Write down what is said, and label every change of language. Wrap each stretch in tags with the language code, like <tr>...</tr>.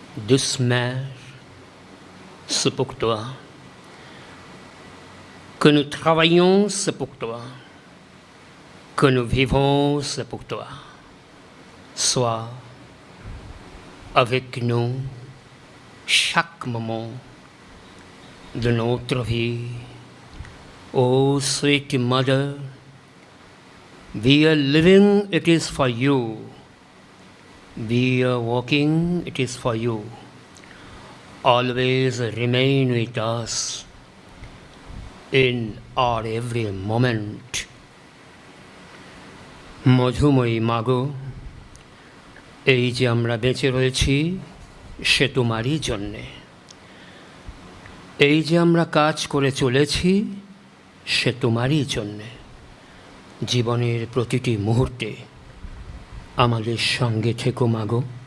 <fr>doucement c'est pour toi que nous travaillons, c'est pour toi que nous vivons, c'est pour toi. Sois avec nous chaque moment de notre vie.</fr> <en>Oh, sweet mother, we are living, it is for you. We are walking, it is for you. Always remain with us in our every moment.</en> <bn>Madhumoyi মাগো, এই যে আমরা বেঁচে রয়েছি সে তোমারই জন্যে। এই যে আমরা কাজ করে চলেছি সে তোমারই জন্যে। জীবনের প্রতিটি মুহূর্তে আমাদের সঙ্গে থেকো মাগো।</bn>